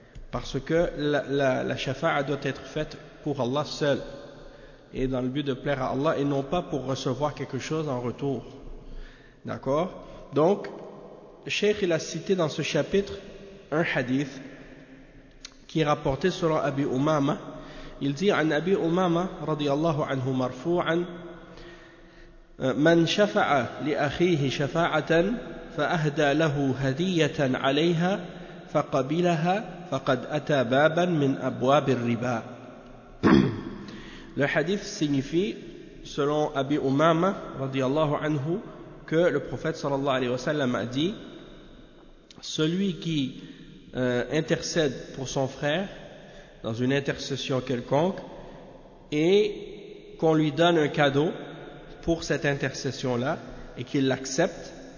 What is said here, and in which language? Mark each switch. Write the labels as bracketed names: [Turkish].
[French] Parce que la shafa'a doit être faite pour Allah seul, et dans le but de plaire à Allah, et non pas pour recevoir quelque chose en retour. D'accord? Donc, Cheikh, il a cité dans ce chapitre un hadith qui est rapporté selon Abi Umama. Il dit [Arabic] عن أبي أمامة رضي الله عنه مرفوعا من شفع لأخيه شفاعة فأهدى له هدية عليها فقبلها فقد أتى بابا من أبواب الربا. [French] Le hadith signifie, selon Abi Umama [Arabic] رضي الله عنه, [French] que le prophète [Arabic] صلى الله عليه وسلم [French] a dit: celui qui intercède pour son frère dans une intercession quelconque et qu'on lui donne un cadeau pour cette intercession-là et qu'il l'accepte,